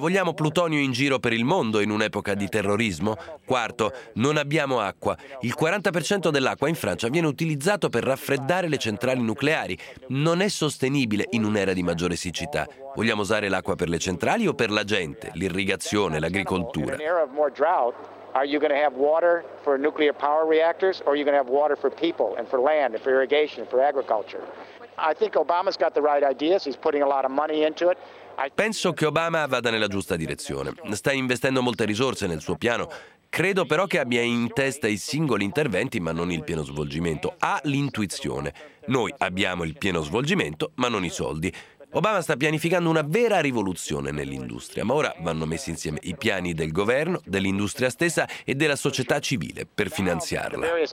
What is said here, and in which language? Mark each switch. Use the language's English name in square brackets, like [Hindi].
[Italian] Vogliamo plutonio in giro per il mondo in un'epoca di terrorismo? Quarto, non abbiamo acqua. Il 40% dell'acqua in Francia viene utilizzato per raffreddare le centrali nucleari. Non è sostenibile in un'era di maggiore siccità. Vogliamo usare l'acqua per le centrali o per la gente, l'irrigazione, l'agricoltura? [English] Are you going to have water for nuclear power reactors, or are you going to have water for people and for land and for irrigation and for agriculture? I think Obama's got the right ideas. He's putting a lot of money into it. [Italian] Penso che Obama vada nella giusta direzione. Sta investendo molte risorse nel suo piano. Credo però che abbia in testa i singoli interventi, ma non il pieno svolgimento. Ha l'intuizione. Noi abbiamo il pieno svolgimento, ma non i soldi. Obama sta pianificando una vera rivoluzione nell'industria, ma ora vanno messi insieme i piani del governo, dell'industria stessa e della società civile per finanziarla.